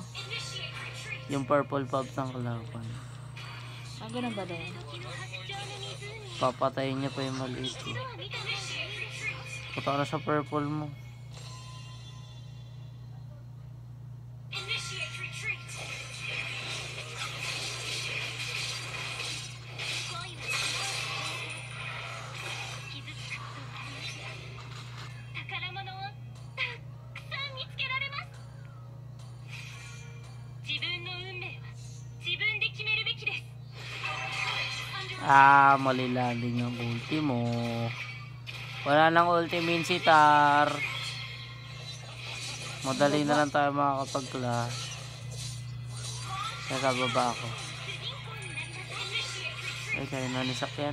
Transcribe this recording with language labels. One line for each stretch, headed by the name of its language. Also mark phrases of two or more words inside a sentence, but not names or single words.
Filipino: Yung purple pub ng kalaban. Ah, ganun ba daw? Papatayin nyo pa yung maliit eh. Punta ka na sa purple mo.
English: Initiate retreat.
Japanese: 宝物をたくさん見つけられます。自分の運命は自分で決めるべきです。
Filipino: Ah, malilalim yung ulti mo. Wala nang ulti Minsitar. Madali na lang tayo makakapag-clash. Teka, baba ako. Ay, kaya na ni Sak yan.